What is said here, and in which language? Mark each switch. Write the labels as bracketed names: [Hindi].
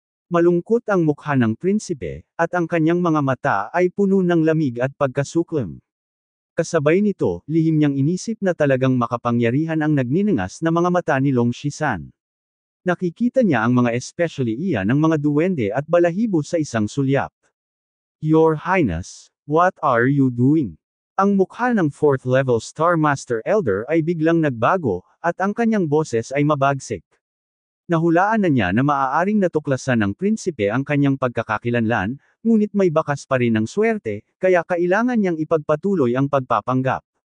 [Filipino] Malungkot ang mukha ng prinsipe, at ang kanyang mga mata ay puno ng lamig at pagkasuklam. Kasabay nito, lihim niyang inisip na talagang makapangyarihan ang nagniningas na mga mata ni Long Shisan. Nakikita niya ang mga especially iyan ng mga duwende at balahibo sa isang sulyap. [English] Your Highness, what are you doing? [Filipino] Ang mukha ng 4th level Star Master Elder ay biglang nagbago, at ang kanyang boses ay mabagsik. Nahulaan na niya na maaaring natuklasan ng prinsipe ang kanyang pagkakakilanlan, ngunit may bakas pa rin ng swerte, kaya kailangan niyang ipagpatuloy ang pagpapanggap.